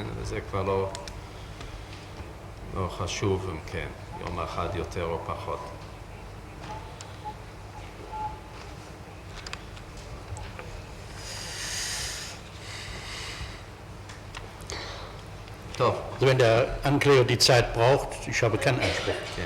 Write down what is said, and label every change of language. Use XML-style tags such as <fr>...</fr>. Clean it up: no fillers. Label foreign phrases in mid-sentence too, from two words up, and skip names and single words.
<he>וזה כבר לא חשוב, כן, יום אחד יותר או פחות. טוב.</he> <de>Also wenn der Ankläger die Zeit braucht, ich habe keinen Anspruch.</de> <he>כן.</he>